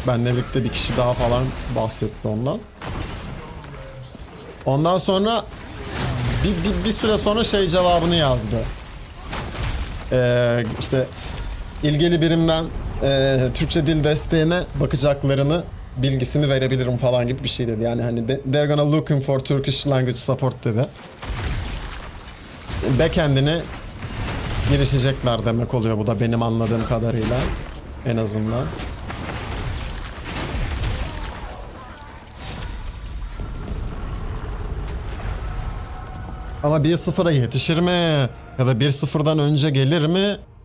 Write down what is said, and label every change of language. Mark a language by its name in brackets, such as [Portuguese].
[Turkish] Benle birlikte bir kişi daha falan bahsetti ondan. Ondan sonra bir süre sonra şey cevabını yazdı. İşte ilgili birimden Türkçe dil desteğine bakacaklarını bilgisini verebilirim falan gibi bir şey dedi. Yani hani [English] they're gonna looking for Turkish language support [Turkish] dedi. Backend'ine girişecekler demek oluyor bu da benim anladığım kadarıyla en azından. Ama 1-0'a yetişir mi? Ya da 1-0'dan önce gelir mi?